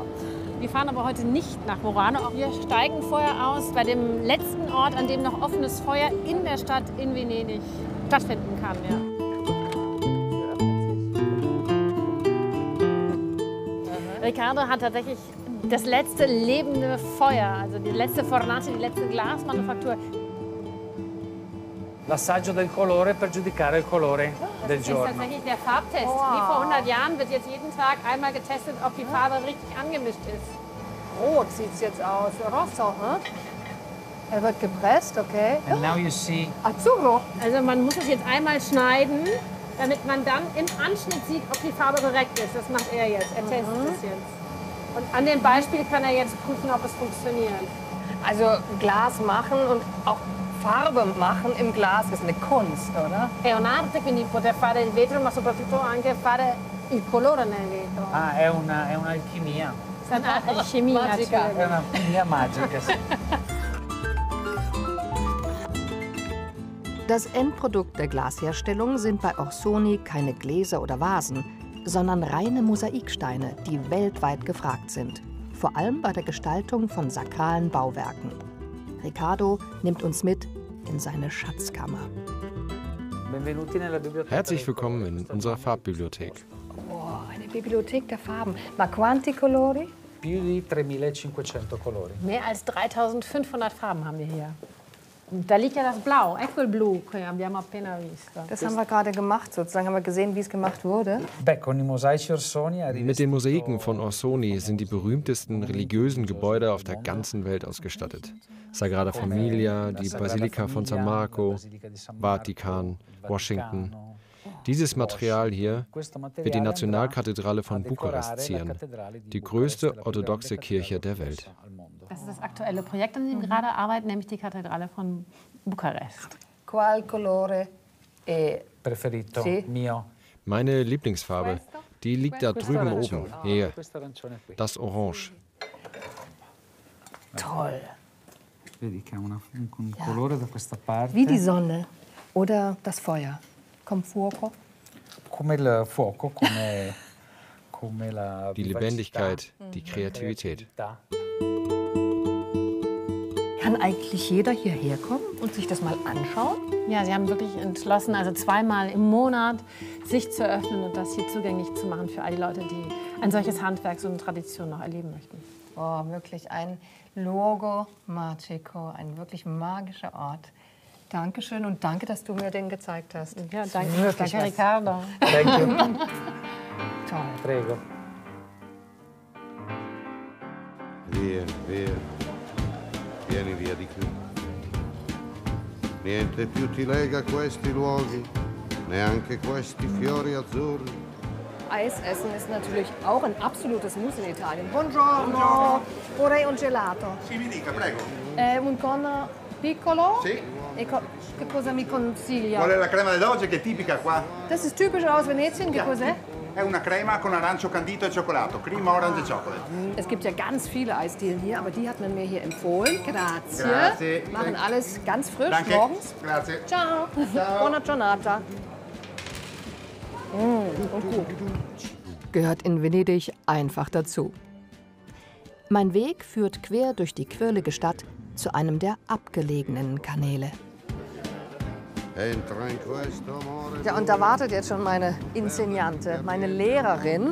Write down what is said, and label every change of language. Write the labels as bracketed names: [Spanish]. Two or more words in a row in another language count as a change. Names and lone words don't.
[German] Wir fahren aber heute nicht nach Murano. Wir steigen vorher aus bei dem letzten Ort, an dem noch offenes Feuer in der Stadt in Venedig stattfinden kann. Ja. Riccardo hat tatsächlich das letzte lebende Feuer, also die letzte Fornace, die letzte Glasmanufaktur. [Italian] L'assaggio del colore per giudicare il colore del [German] Das ist [Italian] giorno. [German] tatsächlich der Farbtest. Wie vor 100 Jahren wird jetzt jeden Tag einmal getestet, ob die Farbe richtig angemischt ist. Rot sieht es jetzt aus. Rosso, ne? Er wird gepresst, okay. [English] And now you see. [Italian] Azzurro. [German] Also man muss es jetzt einmal schneiden, damit man dann im Anschnitt sieht, ob die Farbe korrekt ist. Das macht er jetzt. Er testet es jetzt. Und an dem Beispiel kann er jetzt prüfen, ob es funktioniert. Also Glas machen und auch Farbe machen im Glas ist eine Kunst, oder? [Italian] È un'arte, quindi poter fare il vetro, ma soprattutto anche fare il colore nel vetro. Ah, è un'alchimia. È un'alchimia magica. È un'alchimia magica. [German] Das Endprodukt der Glasherstellung sind bei Orsoni keine Gläser oder Vasen, sondern reine Mosaiksteine, die weltweit gefragt sind. Vor allem bei der Gestaltung von sakralen Bauwerken. Riccardo nimmt uns mit in seine Schatzkammer. Herzlich willkommen in unserer Farbbibliothek. Oh, eine Bibliothek der Farben. [Italian] Ma quanti colori? Più di 3.500 colori. [German] Mehr als 3.500 Farben haben wir hier. Und da liegt ja das Blau, [Italian] ecco il blu, che abbiamo appena visto. [German] Das haben wir gerade gemacht, sozusagen haben wir gesehen, wie es gemacht wurde. Mit den Mosaiken von Orsoni sind die berühmtesten religiösen Gebäude auf der ganzen Welt ausgestattet. Sagrada Familia, die Basilika von San Marco, Vatikan, Washington. Dieses Material hier wird die Nationalkathedrale von Bukarest zieren, die größte orthodoxe Kirche der Welt. Das ist das aktuelle Projekt, an dem wir gerade arbeiten, nämlich die Kathedrale von Bukarest. [Italian] Qual colore è preferito mio? [German] Meine Lieblingsfarbe, die liegt da drüben oben. Hier, das Orange. Toll. [Italian] Vedi che ha un colore da questa parte. [German] Wie die Sonne oder das Feuer. [Italian] Come fuoco. Come il fuoco, come la [German] die Lebendigkeit, die Kreativität. Kann eigentlich jeder hierher kommen und sich das mal anschauen? Ja, sie haben wirklich entschlossen, also zweimal im Monat sich zu öffnen und das hier zugänglich zu machen für all die Leute, die ein solches Handwerk, so eine Tradition noch erleben möchten. Oh, wirklich ein [Italian] luogo magico, [German] ein wirklich magischer Ort. Dankeschön und danke, dass du mir den gezeigt hast. Ja, danke Riccardo. [English] Thank you. [German] Toll. [Italian] Prego. Via, via. Vieni via di qui. Niente più ti lega questi luoghi, neanche questi fiori azzurri. [German] Eis essen ist natürlich auch ein absolutes Muss in Italien. [Italian] Buongiorno. Vorrei un gelato. Sì, mi dica, prego. Un cono piccolo. Sì. E che cosa mi consiglia? Vuole la crema d'oge che è tipica qua? [German] Das ist typisch aus Venetien. [Italian] Che cos'è? È una crema con arancio candito e cioccolato, [English] cream orange chocolate. [German] Es gibt ja ganz viele Eisdielen hier, aber die hat man mir hier empfohlen. [Italian] Grazie. Grazie. [German] Machen alles ganz frisch Danke. morgens. [Italian] Grazie. Ciao. Ciao. Buona giornata. [German] Und gut. Gehört in Venedig einfach dazu. Mein Weg führt quer durch die quirlige Stadt zu einem der abgelegenen Kanäle. Ja, und da wartet jetzt schon meine Insegnante, meine Lehrerin.